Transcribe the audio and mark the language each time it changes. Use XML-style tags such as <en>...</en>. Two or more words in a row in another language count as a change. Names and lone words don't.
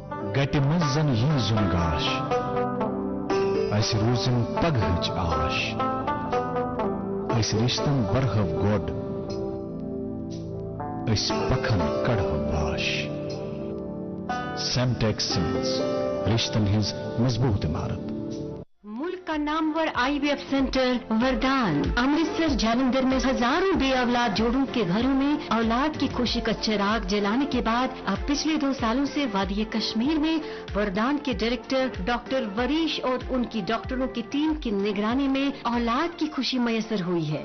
<ks>گٹہِ منٛز زن یی زُن گاش اسہِ روزن پگہٕچ آش أسۍ رِشتن برہو گۄڈ أسۍ پکھن کڑہو واش سیمٹیک سیمنٹس رشتن ہٕنٛز مضبوط عمارت</ks> <ur>ملک کا نامور IVF سینٹر وردان امرتسر جالندھر میں ہزاروں بے اولاد جوڑوں کے گھروں میں اولاد کی خوشی کا چراغ جلانے کے بعد اب پچھلے 2 سالوں سے وادی کشمیر میں وردان کے ڈائریکٹر ڈاکٹر وریش اور ان کی ڈاکٹروں کی ٹیم کی نگرانی میں اولاد کی خوشی میسر ہوئی ہے.</ur>